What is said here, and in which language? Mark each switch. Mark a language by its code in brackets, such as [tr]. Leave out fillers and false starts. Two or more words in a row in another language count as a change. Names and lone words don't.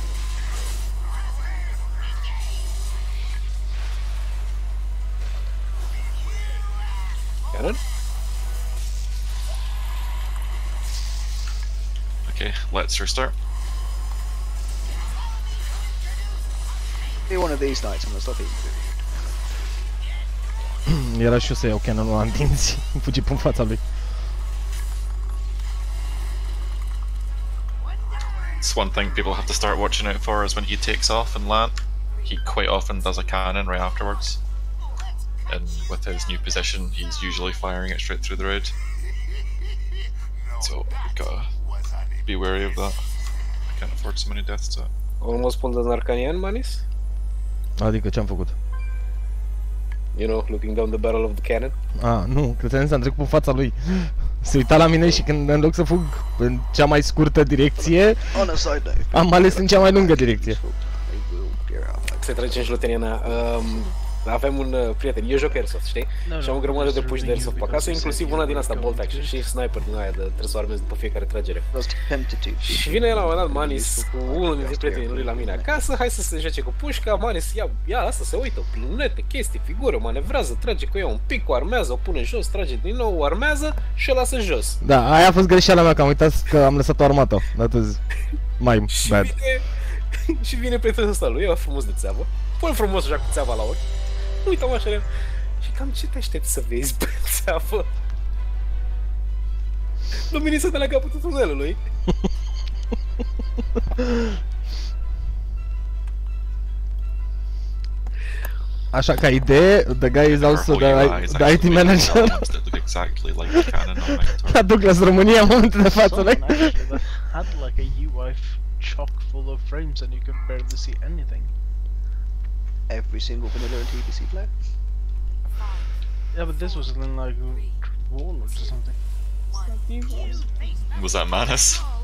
[en] Cannon? Okay, let's restart. Be one of these nights, I'm gonna stop eating food. [ro] Era și eu să iau canonul ăla în dinți. Fugi pe fața lui. [en] It's one thing people have to start watching out for is when he takes off and land. He quite often does a cannon right afterwards. And with his new position, he's usually firing it straight through the road. So we gotta be wary of that. I can't afford so many deaths to. Almost pulled an Arcanian, Manis. [ro] Adică ce-am făcut? [en] You know, looking down the barrel of the cannon. [ro] Nu, credeam să am trecut pe fața lui. Se uita la mine și când în loc să fug în cea mai scurtă direcție, am ales în cea mai lungă direcție. Se trage în șlotenia mea. Avem un prieten, eu joc Airsoft, știi? Și am o grămadă de puși de Airsoft pe acasă, inclusiv una din asta, [en] bolt action [ro] și sniper din aia, de trebuie să o armezi după fiecare tragere. Și vine la un moment dat Manis cu unul dintre prietenii lui la mine acasă, hai să se joace cu pușca, Manis ia asta, se uită, lunete, chestii, figură, manevrează, trage cu ea un pic, o armează, o pune jos, trage din nou, o armează și o lasă jos. Da, aia a fost greșeala mea, că am uitat că am lăsat-o armată. [en] That was my bad. [ro] Și vine prietenul ăsta lui, ea frumos de țeavă, pune frumos așa cu țeava la ochi. Uită-mă așa și cam ce te aștepți să vezi pe țeavă? Luminița de la capătul tunelului. Așa, ca idee, [en] the guy is also the IT manager. [ro] La Douglas, România, în momentul de față, [en] like. Had like a UI chock full of frames and you could barely see anything. Every single vanilla and TPC player. Yeah, but this was in like Warlords or something. Was that Manus?